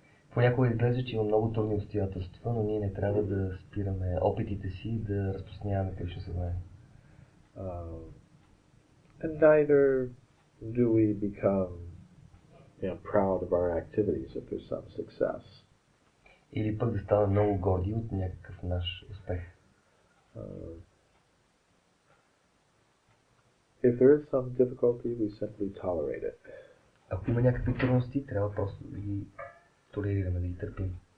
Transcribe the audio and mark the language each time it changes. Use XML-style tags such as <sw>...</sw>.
<bg>Понякога изглежда, че има много трудни обстоятелства, но ние не трябва да спираме опитите си да разпространяваме Кришна съзнание.</bg> <en>And neither do we become, proud of our activities if there's some success.</en> <bg>Или пък да ставаме много горди от някакъв наш успех.</bg> <en>If there is some difficulty, we simply tolerate it.</en> <bg>Ако има някакви трудности, трябва просто да ги толерираме, да ги търпим.</bg>